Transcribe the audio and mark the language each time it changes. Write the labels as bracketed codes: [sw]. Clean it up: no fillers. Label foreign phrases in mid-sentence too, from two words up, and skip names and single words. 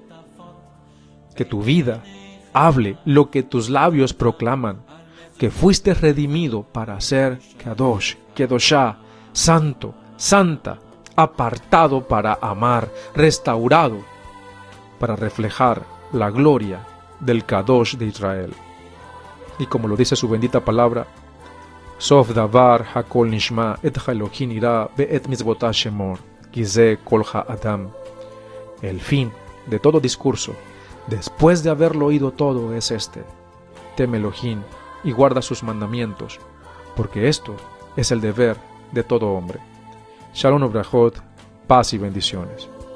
[es] Que tu vida hable lo que tus labios proclaman, que fuiste redimido para ser [he] קדוש, קדושה, [es] santo, santa, apartado para amar, restaurado para reflejar la gloria del Kadosh de Israel. Y como lo dice su bendita palabra, [he] סוף דבר הכל נשמע את אלוהים ירא ואת מצוותיו שמור, כי זה כל האדם. [es] El fin de todo discurso, después de haberlo oído todo, es este: teme Elohim y guarda sus mandamientos, porque esto es el deber de todo hombre. [he] שלום וברכות, [es] paz y bendiciones.